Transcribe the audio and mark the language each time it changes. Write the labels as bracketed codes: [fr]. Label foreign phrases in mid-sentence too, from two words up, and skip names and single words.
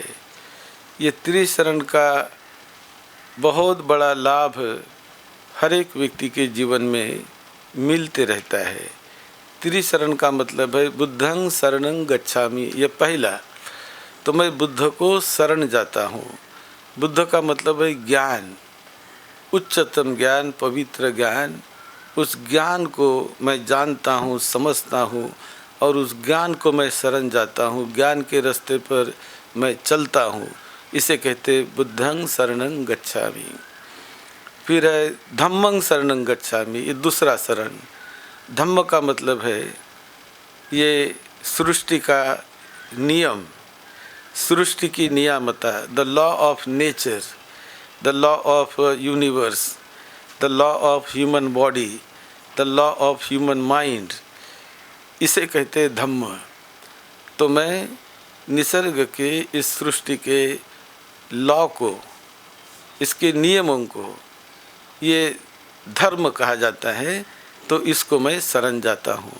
[hi] ये त्रिशरण का बहुत बड़ा लाभ हर एक व्यक्ति के जीवन में मिलते रहता है। त्रिशरण का मतलब है [pi] बुद्धं शरणं गच्छामि। [hi] ये पहला तो मैं बुद्ध को शरण जाता हूँ। बुद्ध का मतलब है ज्ञान, उच्चतम ज्ञान, पवित्र ज्ञान। उस ज्ञान को मैं जानता हूँ, समझता हूँ और उस ज्ञान को मैं शरण जाता हूँ। ज्ञान के रास्ते पर मैं चलता हूँ, इसे कहते [pi] बुद्धं शरणं गच्छामि। [hi] फिर है [pi] धम्मं शरणं गच्छामि, [hi] ये दूसरा शरण। धम्म का मतलब है ये सृष्टि का नियम, सृष्टि की नियामता, [en] the law of nature, the law of universe, the law of human body, the law of human mind, [hi] इसे कहते हैं धम्म। तो मैं निसर्ग के, इस सृष्टि के लॉ को, इसके नियमों को ये धर्म कहा जाता है, तो इसको मैं शरण जाता हूँ।